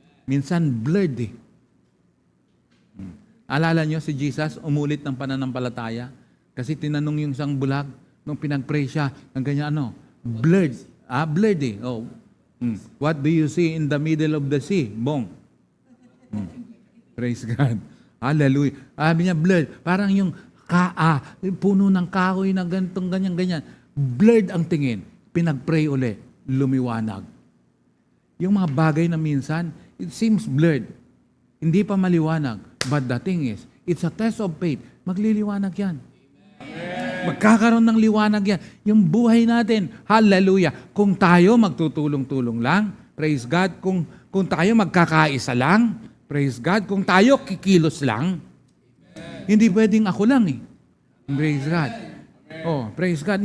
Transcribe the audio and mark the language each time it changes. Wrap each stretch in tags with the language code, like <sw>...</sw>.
<tl>Minsan blurred Alala nyo si Jesus, umulit ng pananampalataya. Kasi tinanong yung isang bulag, nung pinag-pray siya, ng ganyan blurred.</tl> <en>Blurred What do you see in the middle of the sea?</en> <tl>Bong.</tl> <en>Praise God. Hallelujah.</en> <tl>Sabi niya, blurred. Parang yung puno ng kahoy na ganitong ganyan. Blurred ang tingin. Pinag-pray uli. Lumiwanag. Yung mga bagay na minsan,</tl> <en>it seems blurred.</en> <tl>Hindi pa maliwanag.</tl> <en>But the thing is, it's a test of faith.</en> <tl>Magliliwanag yan. Magkakaroon ng liwanag yan. Yung buhay natin, hallelujah. Kung tayo magtutulong-tulong lang,</tl> <en>praise God.</en> <tl>Kung tayo magkakaisa lang,</tl> <en>praise God.</en> <tl>Kung tayo kikilos lang, hindi pwedeng ako lang</tl> <en>Praise God. Praise God.</en>